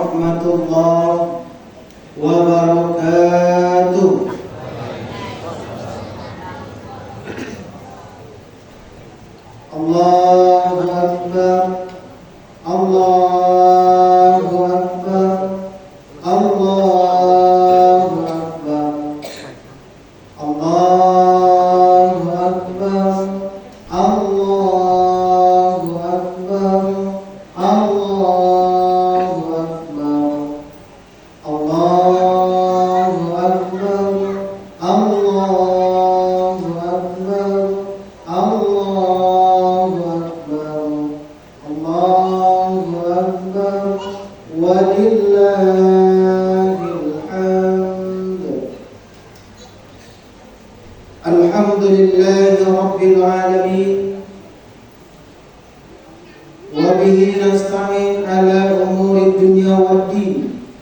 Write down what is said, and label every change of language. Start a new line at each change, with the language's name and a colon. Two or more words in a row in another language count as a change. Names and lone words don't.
Arabic: ورحمة الله وبركاته. الله أكبر، الله أكبر، الله أكبر، الله أكبر, الله أكبر، الله أكبر، الله أكبر, الله أكبر، الله أكبر، الله أكبر, ولله الحمد. الحمد لله رب العالمين، وبه نستعين على أمور الدنيا والدين.